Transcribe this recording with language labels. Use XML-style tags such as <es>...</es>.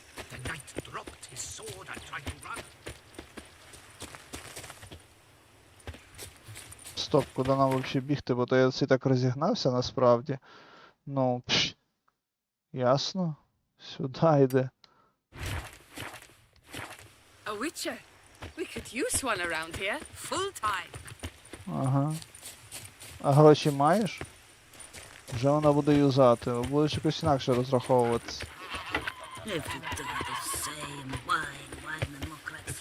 <en>The knight dropped his sword and tried to run.</en> <uk>Стоп, куди нам взагалі бігти, бо то я всі так розігнався насправді. Ну, ясно. Сюди йде.</uk> <en>A witcher. We could use one around here. Full time.</en> <uk>Ага. А гроші маєш? Вже вона буде юзати. Будеш якось інакше розраховуватися.</uk> <en>Every day the same wine, wine and more crap.</en>